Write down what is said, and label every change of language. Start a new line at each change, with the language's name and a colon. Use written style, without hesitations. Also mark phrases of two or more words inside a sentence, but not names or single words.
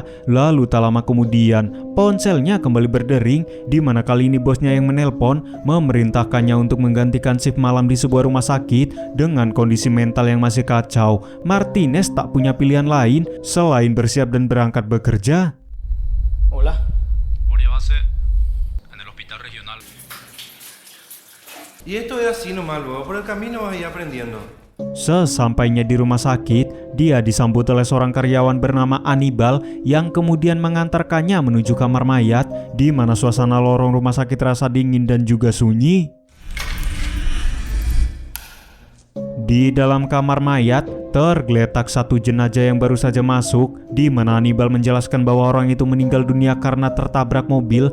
Indonesian: Lalu tak lama kemudian ponselnya kembali berdering, di mana kali ini bosnya yang menelpon memerintahkannya untuk menggantikan shift malam di sebuah rumah sakit. Dengan kondisi mental yang masih kacau, Martinez tak punya pilihan lain selain bersiap dan berangkat bekerja.
Spanish: Hola. Guardia base en el hospital regional. Y esto es así nomás, luego por el camino vas a ir aprendiendo.
Indonesian: Sesampainya di rumah sakit, dia disambut oleh seorang karyawan bernama Anibal yang kemudian mengantarkannya menuju kamar mayat, di mana suasana lorong rumah sakit terasa dingin dan juga sunyi. Di dalam kamar mayat, tergeletak satu jenazah yang baru saja masuk, di mana Anibal menjelaskan bahwa orang itu meninggal dunia karena tertabrak mobil.